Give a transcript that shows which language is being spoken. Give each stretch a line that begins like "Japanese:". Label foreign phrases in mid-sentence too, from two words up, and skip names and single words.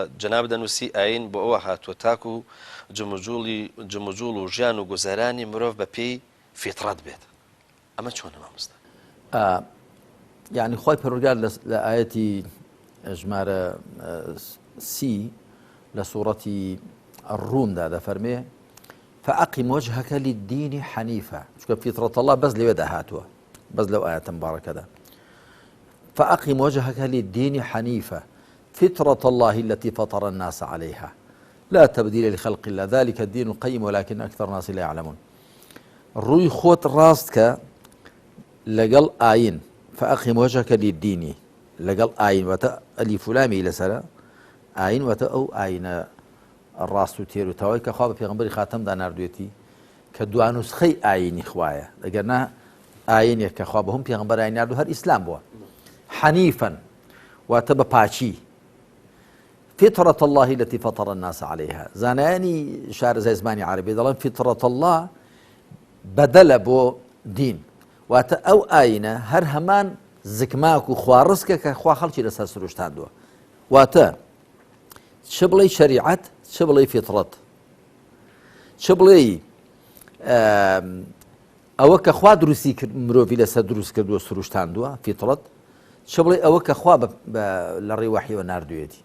Central Kurdish: جەناب دەنووسی ئاین بۆ ئەوە هاتووە تاکو و جموجوڵ و ژیان و گوزارانی مرۆڤ بە پێی فیتڕەت بێت. ئەمە چۆنە مامۆستا؟ یعنی خۆی پەروەردگار لە ئایەتی ژمارە 30 لە سوورەتی الرومدا دەفەرمێ
Arabic: فأقم وجهك للدين حنيفا،
Central Kurdish: چونکە
Arabic: فیترەت الله
Central Kurdish: بەس لەوێدا هاتووە، بەس لەو ئاەتە مبارەکەدا.
Arabic: فأقم وجهك للدين حنيفا فطرة الله التي فطر الناس عليها لا تبديل لخلق الله ذلك الدين القيم ولكن أكثر الناس لا يعلمون.
Central Kurdish: ڕووی خۆت ڕاست کە لەگەڵ ئاین
Arabic: فأقم وجهك للدين
Central Kurdish: لەگەڵ ئاین واتە ئەلیف و لامی لەسەرە ئاین واتە ئەو ئاینە ڕاست و تێر و تاوای کە خوا بە پێغەمبەری خاتەمدا ناردوێتی کە دوانوسخەی ئاینی خوایە، ئەگەرنا ئاینێک کە خوا بەهەم پێغەمبەرای ناردوو هەر ئیسلام بووە. حەنیفەن واتە بە پاچی،
Arabic: فطرة الله التي فطر الناس عليها،
Central Kurdish: زانایانی شارەزای زمانی عەرەبی دەڵێن
Arabic: فطرة الله
Central Kurdish: بەدەلە بۆ دین، واتە ئەو ئاینە هەر هەمان زگماک و خواڕسکە کە خوا خەڵکی لەسەر سروشتاندووە، واتە چ بڵێ شەریعەت، چ بڵێ فیتڕەت، چ بڵێ ئەوە کە خوا دروستی کرد مرۆڤی لەسەر دروست کردووە سروشتاندووە فیتڕەت، چ بڵێ ئەوە کە خوا لە ڕێی وەحیەوە ناردوێتی.